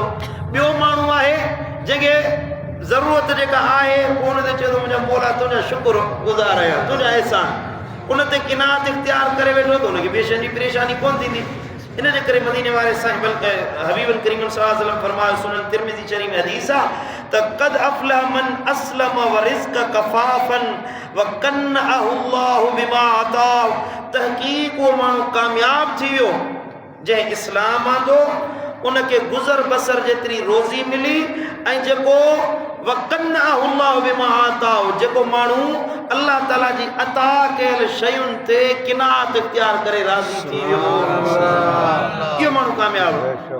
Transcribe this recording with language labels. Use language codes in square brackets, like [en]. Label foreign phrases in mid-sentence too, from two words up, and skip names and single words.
[sd] ॿियो माण्हू आहे जंहिंखे ज़रूरत जेका आहे उन ते चए थो मुंहिंजा मौला तुंहिंजा शुक्र गुज़ार आहियां, तुंहिंजा अहसान। उन ते किनात इख्तियार करे वेठो त उनखे ॿिए शइ जी परेशानी कोन थींदी। इन जे करे मदीने वारे साईं हबीबुल करीम [ar] صلى الله عليه وسلم [sd] फरमायो, सुनन तिरमिज़ी शरीफ़ में हदीस आहे त [ar] قد أفلح من أسلم ورزق كفافا وقنعه الله بما آتاه. [sd] तहक़ीक़ उहो माण्हू कामयाब थी वियो जंहिं इस्लाम आंदो, उनखे गुज़र बसर जेतिरी रोज़ी मिली, ऐं जेको [ar] وقنعه الله بما آتاه, [sd] जेको माण्हू अल्लाह ताला जी अता कयल शयुनि ते किनात इख्तियार करे राज़ी थी वियो, इहो माण्हू कामयाब हो।